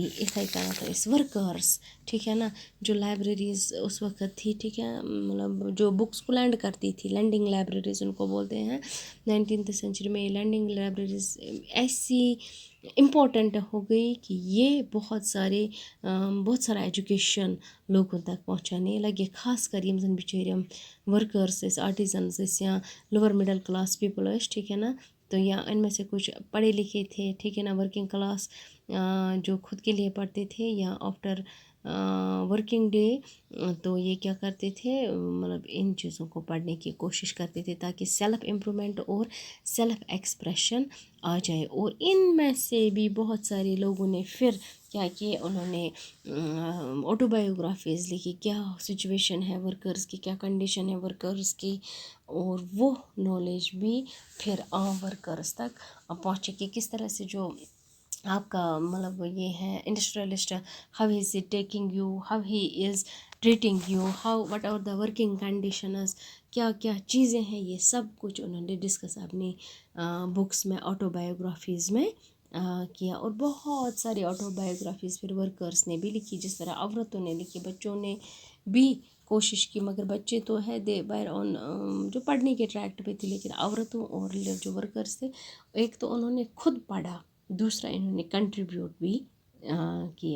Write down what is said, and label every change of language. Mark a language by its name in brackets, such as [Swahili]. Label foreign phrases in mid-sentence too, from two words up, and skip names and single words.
[Kashmiri] اتھے کن اس [Urdu] ورکرس، ٹھیک ہے نا، جو لائبریریز اس وقت تھی، ٹھیک ہے، مطلب جو بکس کو لینڈ کرتی تھی، [English] lending libraries [Urdu] ان کو بولتے ہیں. [English] 19th century [Urdu] میں یہ [English] lending libraries [Urdu] ایسی امپورٹنٹ ہو گئی کہ یہ بہت سارا ایجوکیشن لوگوں تک پہنچانے لگے، خاص کر [Kashmiri] یم زن بچٲرۍ [Urdu] ورکرس ٲسۍ، آرٹیزنز ٲسۍ یا [English] lower middle class people [Urdu] ٲسۍ، ٹھیک ہے نا، تو یا ان میں سے کچھ پڑھے لکھے تھے، ٹھیک ہے نا، [English] working class [Urdu] جو خود کے لیے پڑھتے تھے یا آفٹر [English] working day, [Urdu] تو یہ کیا کرتے تھے، مطلب ان چیزوں کو پڑھنے کی کوشش کرتے تھے تاکہ [English] self improvement [Urdu] اور [English] self expression [Urdu] آ جائے. اور ان میں سے بھی بہت سارے لوگوں نے پھر کیا کیے، انہوں نے آٹو بایوگرافیز لکھی، کیا سچویشن ہے ورکرز کی، کیا کنڈیشن ہے ورکرز کی، اور وہ نالج بھی پھر عام ورکرز تک پہنچے کہ کس طرح سے جو آپ کا مطلب یہ ہے انڈسٹریلسٹ، [English] how he is taking you, how he is treating you, how what are the working conditions, [Urdu] کیا کیا چیزیں ہیں، یہ سب کچھ انہوں نے ڈسکس اپنی بکس میں، آٹو بایوگرافیز میں کیا. اور بہت ساری آٹو بایوگرافیز پھر ورکرس نے بھی لکھی، جس طرح عورتوں نے لکھی، بچوں نے بھی کوشش کی، مگر بچے تو ہے دے بیر آن جو پڑھنے کے ٹریکٹ پہ تھے، لیکن عورتوں اور جو ورکرس تھے، ایک تو انہوں نے خود پڑھا، دوسرا انہوں نے کنٹریبیوٹ بھی کیا.